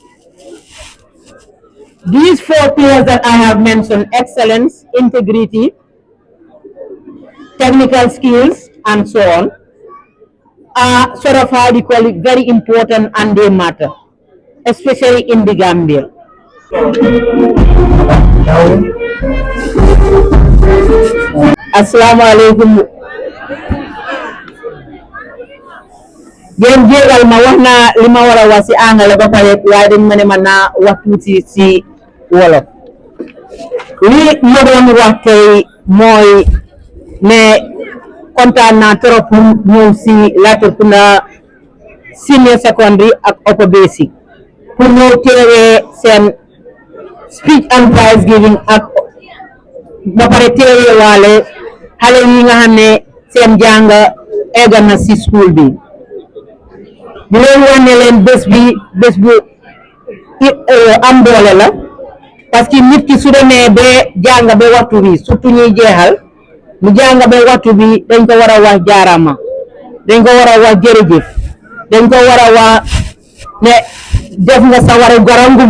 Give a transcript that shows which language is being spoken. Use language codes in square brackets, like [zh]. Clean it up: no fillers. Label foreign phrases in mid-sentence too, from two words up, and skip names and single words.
[en] These four pillars that I have mentioned, excellence, integrity, technical skills, and so on, are sort of how they call it, very important, and they matter, especially in the Gambia. [ar] السلام عليكم. [wo] Ngeen jégal ma wax naa li ma war a wax si angale ba pare waaye dañ ma ne ma naa wax tuuti si wolof. Li ma doon wax tey mooy ne kontaan naa trop pour ñëw si LatriKunda senior secondary ak upper basic pour ñëw teewee seen [en] speech and prize giving [wo] ak ba pare teewee waale xale yi nga xam ne seen jàng egg na si school bi. di leen wax ne leen bés bu am doole la [fr] parce que [wo] nit ki su demee ba jàng ba waxtu bi surtout ñuy jeexal mu jàng ba waxtu bi dañ ko war a wax jaarama, dañ ko war a wax jërëjëf, dañ ko war a wax ne def nga sa waru garangum.